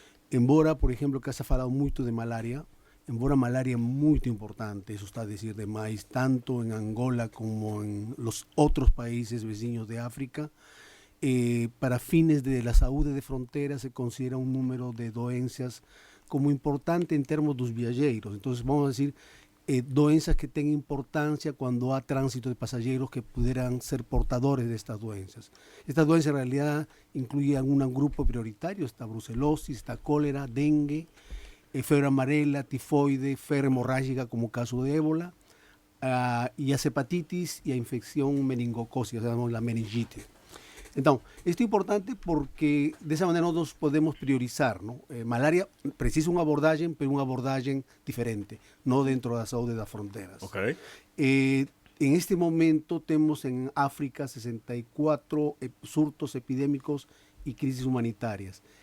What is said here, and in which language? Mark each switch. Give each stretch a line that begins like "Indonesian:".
Portuguese: Embora, por exemplo, que se ha falado muito de malária, embora a malária é muito importante, isso está a dizer demais, tanto em Angola como em os outros países vizinhos de África, para fines da saúde de fronteira se considera um número de doenças como importante em termos dos viajeros. Então, vamos dizer, doenças que têm importância quando há trânsito de passageiros que
Spanish: pudieran
Portuguese: ser portadores destas doenças.
Spanish: Esta doença, en realidad, incluye un grupo prioritario: está brucelosis, está cólera, dengue,
Portuguese: febre amarela,
Spanish: tifoide, febre hemorrágica, como caso de ébola, y a hepatitis y a infección meningocócica, llamamos
Portuguese: la meningite. Então, isto é importante porque dessa maneira nós podemos priorizar, não? Malária precisa uma abordagem diferente, não dentro da saúde das fronteiras. Okay.
Spanish: En este momento
Portuguese: temos em África 64 surtos epidémicos e crises humanitárias.